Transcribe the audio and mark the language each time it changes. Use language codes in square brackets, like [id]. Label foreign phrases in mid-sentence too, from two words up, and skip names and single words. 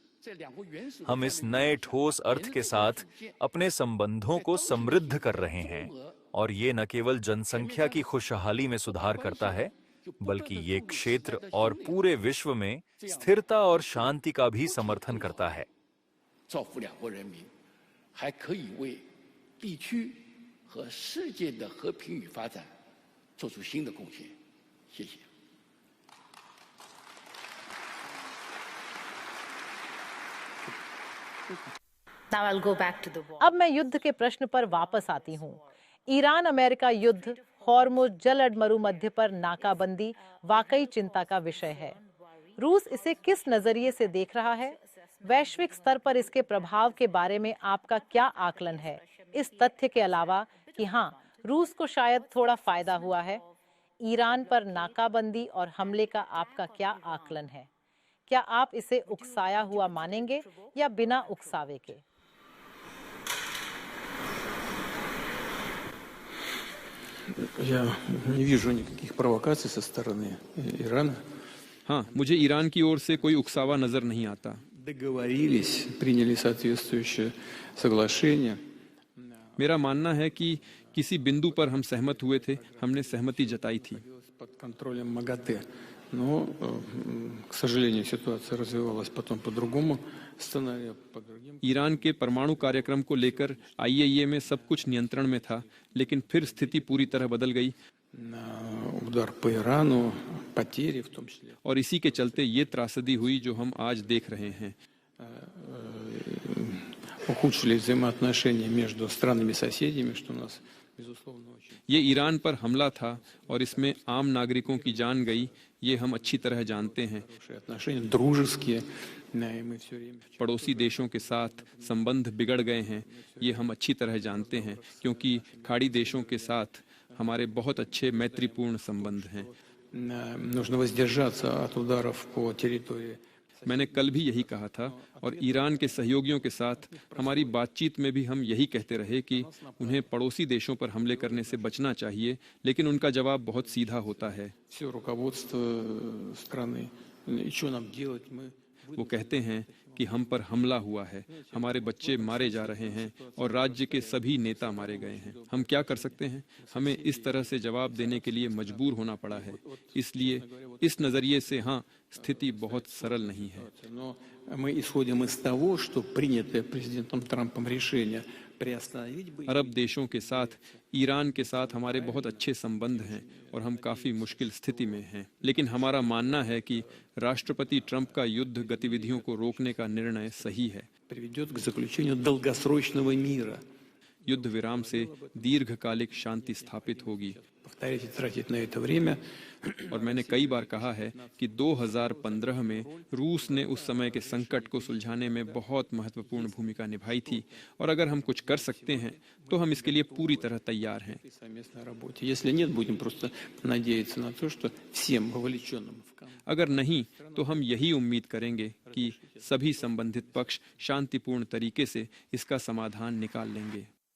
[hi] हम इस नए ठोस अर्थ के साथ अपने संबंधों को समृद्ध कर रहे हैं और ये न केवल जनसंख्या की खुशहाली में सुधार करता है, बल्कि ये क्षेत्र और पूरे विश्व में स्थिरता और शांति का भी समर्थन करता है। [zh] 造福两国人民，还可以为地区和世界的和平与发展做出新的贡献。谢谢。 [en] Now I'll go back to the war. [hi] अब मैं युद्ध के प्रश्न पर वापस आती हूँ। ईरान अमेरिका युद्ध, हॉर्मुज जल अड़मरू मध्य पर नाकाबंदी वाकई चिंता का विषय है। रूस इसे किस नजरिए से देख रहा है? वैश्विक स्तर पर इसके प्रभाव के बारे में आपका क्या आकलन है? इस तथ्य के अलावा कि हाँ, रूस को शायद थोड़ा फायदा हुआ है। ईरान पर नाकाबंदी और हमले का आपका क्या आकलन है? क्या आप इसे उकसाया हुआ मानेंगे या बिना उकसावे के? [ru] Я не вижу никаких провокаций со стороны Ирана. [hi] हाँ, मुझे ईरान की ओर से कोई उकसावा नजर नहीं आता। [ru] Договорились, приняли соответствующее соглашение. [hi] मेरा मानना है कि किसी बिंदु पर हम सहमत हुए थे, हमने सहमति जताई थी। [ru] Под контролем МАГАТЭ. Но, к сожалению, ситуация развивалась потом по другому сценарию, по другим. [hi] ईरान के परमाणु कार्यक्रम को लेकर IAEA में सब कुछ नियंत्रण में था, लेकिन फिर स्थिति पूरी तरह बदल गई [ru] Удар по Ирану, потери в том числе. [hi] और इसी के चलते ये त्रासदी हुई जो हम आज देख रहे हैं। [ru] Ухудшились взаимоотношения между странами-соседями, что у нас, безусловно, очень. [hi] ये ईरान पर हमला था और इसमें आम नागरिकों की जान गई, ये हम अच्छी तरह जानते हैं। [ru] Хорошие отношения, дружеские, и мы все время. [hi] पड़ोसी देशों के साथ संबंध बिगड़ गए हैं, ये हम अच्छी तरह जानते हैं, क्योंकि खाड़ी देशों के साथ हमारे बहुत अच्छे मैत्रीपूर्ण संबंध हैं। [ru] Нужно воздержаться от ударов по территории. [hi] मैंने कल भी यही कहा था और ईरान के सहयोगियों के साथ हमारी बातचीत में भी हम यही कहते रहे कि उन्हें पड़ोसी देशों पर हमले करने से बचना चाहिए, लेकिन उनका जवाब बहुत सीधा होता है। [ru] Все руководство страны, и что нам делать, мы [hi] वो कहते हैं कि कि हम पर हमला हुआ है, हमारे बच्चे मारे जा रहे हैं और राज्य के सभी नेता मारे गए हैं। हम क्या कर सकते हैं? हमें इस तरह से जवाब देने के लिए मजबूर होना पड़ा है। इसलिए इस नजरिए से हाँ, स्थिति बहुत सरल नहीं है। [ru] Но мы исходим из того, что принятое президентом Трампом решение приостановить боевые [hi] अरब देशों के साथ ईरान के साथ हमारे बहुत अच्छे संबंध हैं और हम काफी मुश्किल स्थिति में हैं। लेकिन हमारा मानना है कि राष्ट्रपति ट्रंप का युद्ध गतिविधियों को रोकने का निर्णय सही है। [ru] приведет к заключению долгосрочного мира. [hi] युद्ध विराम से दीर्घकालिक शांति स्थापित होगी। [ru] Повторять и тратить на это время [hi] और मैंने कई बार कहा है कि 2015 में रूस ने उस समय के संकट को सुलझाने में बहुत महत्वपूर्ण भूमिका निभाई थी और अगर हम कुछ कर सकते हैं तो हम इसके लिए पूरी तरह तैयार हैं। [ru] совместной работе. Если нет, будем просто надеяться на то, что всем вовлеченным в конфликт [hi] अगर नहीं तो हम यही उम्मीद करेंगे कि सभी संबंधित पक्ष शांतिपूर्ण तरीके से इसका समाधान निकाल लेंगे।